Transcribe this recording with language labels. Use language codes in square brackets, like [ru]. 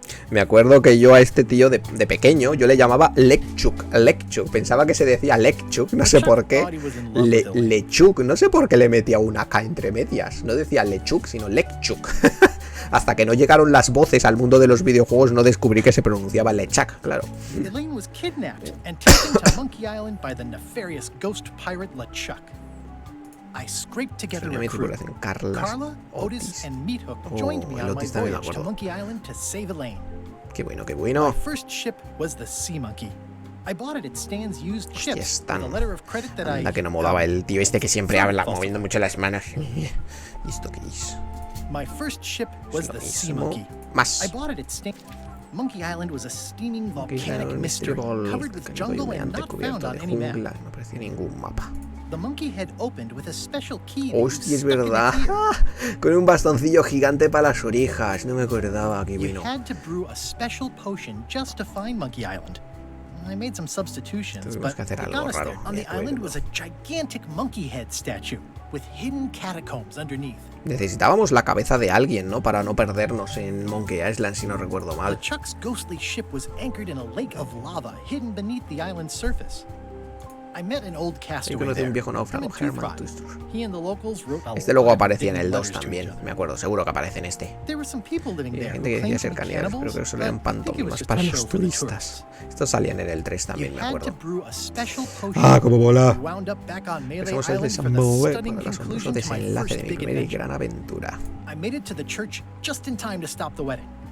[es] Me acuerdo que yo a este tío de pequeño, yo le llamaba LeChuck. Pensaba que se decía LeChuck, no sé por qué. LeChuck, no sé por qué le metía una K entre medias. No decía LeChuck, sino LeChuck. Hasta que no llegaron las voces al mundo de los videojuegos, no descubrí que se pronunciaba LeChuck, claro. [en] Elaine was kidnapped and taken to Monkey Island by the nefarious ghost pirate LeChuck. I scraped together a crew. Carla, Otis, and Meathook joined me on my voyage to Monkey Island to save Elaine. [es] Qué bueno, qué bueno. [en] My first ship was the Sea Monkey. I bought it at Stan's used ships with a letter of credit that [es] Anda que no molaba el tío este que siempre habla moviendo mucho las manos. ¿Y esto qué es? [en] My first ship was the Sea Monkey. [es] Más. [en] I bought it at Stan. Monkey Island was a steaming volcanic mystery covered with jungle and not found on any map. [es] No aparecía ningún mapa. [en] The monkey head opened with a special key. [es] Hostia, es verdad. Con un bastoncillo gigante para las orejas. No me acordaba que vino. [en] You had to brew a special potion just to find Monkey Island. I made some substitutions, but what got us there on the island was a gigantic monkey head statue with hidden catacombs underneath. [es] Necesitábamos la cabeza de alguien, ¿no? Para no perdernos en Monkey Island, si no recuerdo mal. [en] LeChuck's ghostly ship was anchored in a lake of lava hidden beneath the island's surface. I met an old castaway there. [es] Un viejo náufrago, [en] He and the locals wrote a [es] este luego aparecía en el 2 también, me acuerdo, seguro que aparece en este. [en] There were some people living there. [es] Hay gente que decía ser caníbales, pero que solo eran pantomimas para los turistas. Estos salían en el 3 también, me acuerdo. Ah, como mola. Empezamos el desenvolver con el asombroso desenlace de mi primera y gran aventura. [en] I made it to the church just in time to stop the wedding.